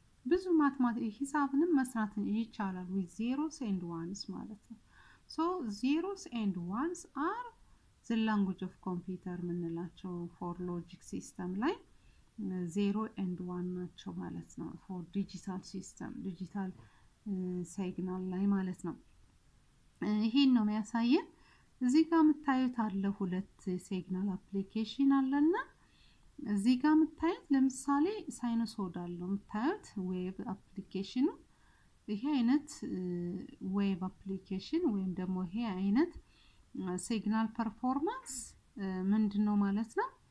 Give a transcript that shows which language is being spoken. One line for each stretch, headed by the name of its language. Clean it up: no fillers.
Amharic: ብዙ ሂሳብንም መስራት ይቻላል
English: with zeros and ones
Amharic: ማለት ነው.
English: So zeros and ones are the language of computer
Amharic: ምንላቸው
English: for logic system
Amharic: ላይ
English: 0 and 1
Amharic: ናቸው ማለት ነው.
English: for digital system digital signal
Amharic: ላይ ማለት ነው. ይሄን ነው የሚያሳየን። እዚህ ጋር የምታዩት አለ ሁለት ሲግናል አፕሊኬሽን አለና እዚህ ጋር የምታዩት ለምሳሌ ሳይኖሶይዳል ነው የምታዩት ዌብ አፕሊኬሽኑ። ይሄ አይነት ዌብ አፕሊኬሽን ወይም ደግሞ ይሄ አይነት ሲግናል ፐርፎርማንስ ምንድነው ማለት ነው?